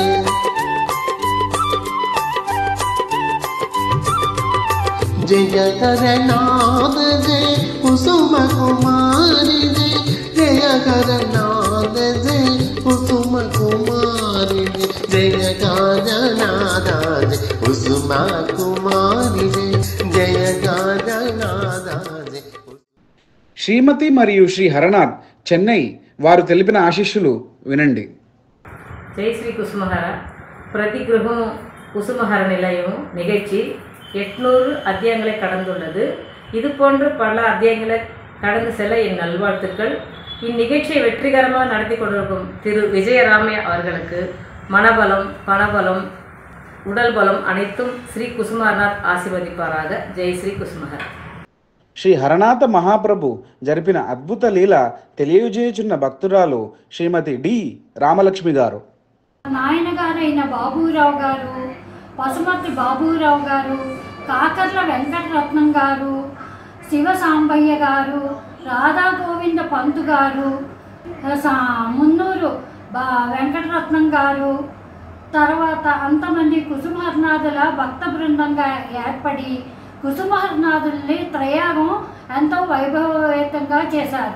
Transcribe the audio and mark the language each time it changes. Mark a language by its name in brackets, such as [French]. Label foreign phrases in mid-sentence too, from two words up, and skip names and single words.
[Telugu] జయకరనాథ జయ కుసుమ కుమారి జయకరనాథ జయ కుసుమ కుమారి జయకరనాథ జయ కుసుమ కుమారి జయకరనాథ. శ్రీమతి మరియు శ్రీ హరనాథ్ చెన్నై వారు తెలిపిన ఆశీస్సులు వినండి. జై శ్రీ కుసుమహర. [Tamil] பிரதி கிரகம் குசுமஹர நிலையம் நிகழ்ச்சி 800 அத்தியாயங்களை கடந்துள்ளது. இது போன்று பல அத்தியாயங்களை கடந்து செல்ல என் நல்வாழ்த்துக்கள். இந்நிகழ்ச்சியை வெற்றிகரமாக நடத்தி கொண்டிருக்கும் திரு விஜயராமையா அவர்களுக்கு மனபலம், பணபலம், உடல் பலம் அனைத்தும் ஸ்ரீ குசுமஹரநாத் ஆசீர்வதிப்பாராக. ஜெய் ஸ்ரீ குசுமஹர். [Telugu] శ్రీ హరనాథ మహాప్రభు జరిపిన అద్భుత లీల తెలియజేయుచున్న భక్తురాలు శ్రీమతి డి రామలక్ష్మి గారు. నాయనగారైన బాబురావు గారు, పసుమర్తి బాబురావు గారు, కాకర్ల వెంకటరత్నం గారు, శివసాంబయ్య గారు, రాధా గోవింద పంతు గారు, మున్నూరు వెంకటరత్నం గారు, తర్వాత అంతమంది కుసుమహరనాథుల భక్త బృందంగా ఏర్పడి కుసుమహరనాథుల్ని త్రయాగం ఎంతో వైభవవేతంగా చేశారు.